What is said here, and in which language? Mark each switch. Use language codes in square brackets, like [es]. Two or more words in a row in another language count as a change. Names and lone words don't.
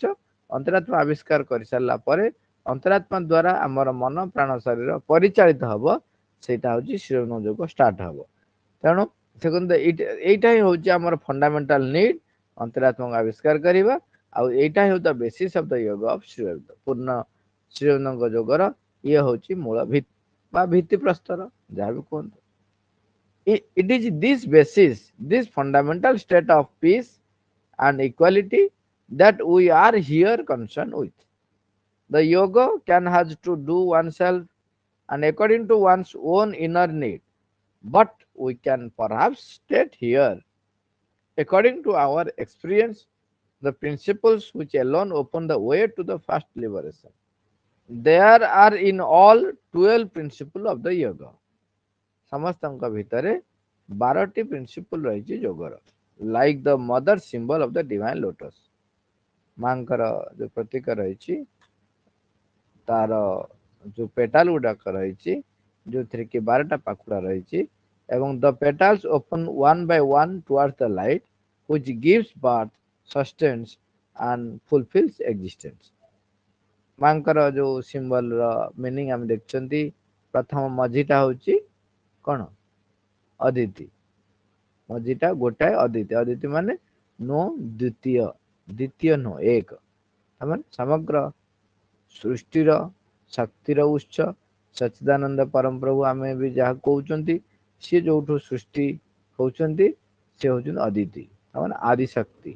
[or] ଅନ୍ତରାତ୍ମା ଆବିଷ୍କାର କରିସାରିଲା ପରେ ଅନ୍ତରାତ୍ମା ଦ୍ୱାରା ଆମର ମନ ପ୍ରାଣ ଶରୀର ପରିଚାଳିତ ହବ ସେଇଟା ହଉଛି ଶ୍ରୀଅରବିନ୍ଦ ଯୋଗ ଷ୍ଟାର୍ଟ ହବ। ତେଣୁ ଦେଖନ୍ତୁ ଏଇଟା ହିଁ ହଉଛି ଆମର [en] fundamental need [or] ଅନ୍ତରାତ୍ମାକୁ ଆବିଷ୍କାର କରିବା ଆଉ ଏଇଟା ହେଉଛି [en] the basis of the yoga of [or] ଶ୍ରୀ ଅରବିନ୍ଦ। ପୂର୍ଣ୍ଣ ଶ୍ରୀ ଅରବିନ୍ଦଙ୍କ ଯୋଗର ଇଏ ହଉଛି ମୂଳ ବା ଭିତ୍ତି ପ୍ରସ୍ତର ଯାହା ବି କୁହନ୍ତୁ। [en] It is this basis, this fundamental state of peace and equality that we are here concerned with. The yoga can has to do oneself and according to one's own inner need, but we can perhaps state here, according to our experience, the principles which alone open the way to the first liberation. There are in all 12 principles of the yoga. [or] ସମସ୍ତଙ୍କ ଭିତରେ 12ଟି ପ୍ରିନ୍ସିପଲ ରହିଛି ଯୋଗର, [en] like the Mother symbol of the Divine Lotus, [or] ମାଙ୍କର ଯୋଉ ପ୍ରତୀକ ରହିଛି ତାର ଯୋଉ ପେଟାଲ ଗୁଡାକ ରହିଛି ଯୋଉଥିରେ କି 12ଟା ପାଖୁଡା ରହିଛି ଏବଂ [en] the petals open one by one toward the light which gives birth, sustains and fulfills existence. [or] ମାଙ୍କର ଯୋଉ ସିମ୍ବଲ ର ମିନିଂ ଆମେ ଦେଖୁଛନ୍ତି, ପ୍ରଥମ ମଝିଟା ହଉଛି କଣ? ଅଦିତି। ମଝିଟା ଗୋଟାଏ ଅଦିତି। ଅଦିତି ମାନେ ନୋ ଦ୍ୱିତୀୟ, ଦ୍ୱିତୀୟ ନୋ ଏକ, ମାନେ ସମଗ୍ର ସୃଷ୍ଟିର ଶକ୍ତିର ଉତ୍ସ ସଚ୍ଚିଦାନନ୍ଦ ପରମ ପ୍ରଭୁ ଆମେ ବି ଯାହା କହୁଛନ୍ତି, ସିଏ ଯୋଉଠୁ ସୃଷ୍ଟି ହଉଛନ୍ତି ସେ ହଉଛନ୍ତି ଅଦିତି, ମାନେ ଆଦି ଶକ୍ତି।